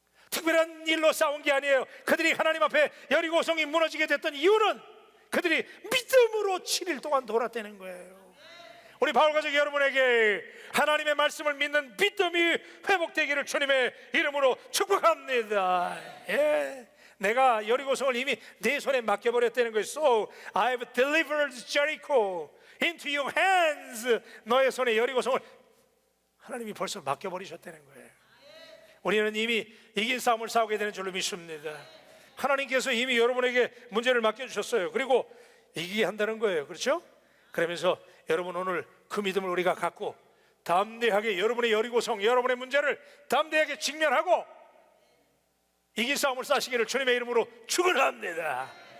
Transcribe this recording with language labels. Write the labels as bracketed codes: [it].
[ko] 특별한 일로 싸운 게 아니에요. 그들이 하나님 앞에 여리고 성이 무너지게 됐던 이유는 그들이 믿음으로 7일 동안 돌았다는 거예요. 우리 바울 가족 여러분에게 하나님의 말씀을 믿는 믿음이 회복되기를 주님의 이름으로 축복합니다. 예. 내가 여리고성을 이미 내 손에 맡겨버렸다는 거예요. [en] So I have delivered Jericho into your hands. [ko] 너의 손에 여리고성을 하나님이 벌써 맡겨버리셨다는 거예요. 우리는 이미 이긴 싸움을 싸우게 되는 줄로 믿습니다. 하나님께서 이미 여러분에게 문제를 맡겨주셨어요. 그리고 이기게 한다는 거예요. 그렇죠? 그러면서 여러분 오늘 그 믿음을 우리가 갖고 담대하게 여러분의 여리고성, 여러분의 문제를 담대하게 직면하고 이긴 싸움을 싸시기를 주님의 이름으로 축원합니다.